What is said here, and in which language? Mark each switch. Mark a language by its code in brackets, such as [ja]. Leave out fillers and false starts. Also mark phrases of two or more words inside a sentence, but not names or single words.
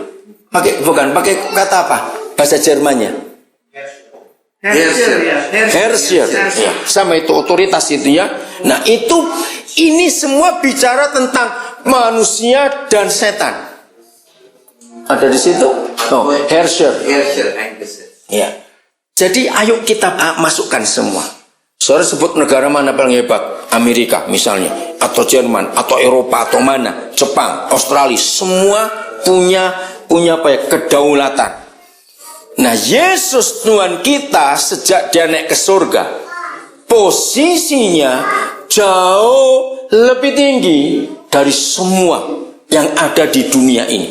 [id] Bukan, pakai kata apa? Bahasa Jermannya? Herrscher. Ya, sama itu otoritas itu, ya. Nah, ini semua bicara tentang manusia dan setan. Ada di situ? Oh, Herrscher. [de] Herrscher eingesetzt. [id] Ya. Jadi ayo kita masukkan semua. Saudara sebut negara mana paling hebat? Amerika misalnya, atau Jerman, atau Eropa, atau mana? Jepang, Australia, semua punya apa ya? Kedaulatan. Nah, Yesus Tuhan kita sejak dia naik ke surga, posisinya jauh lebih tinggi dari semua yang ada di dunia ini.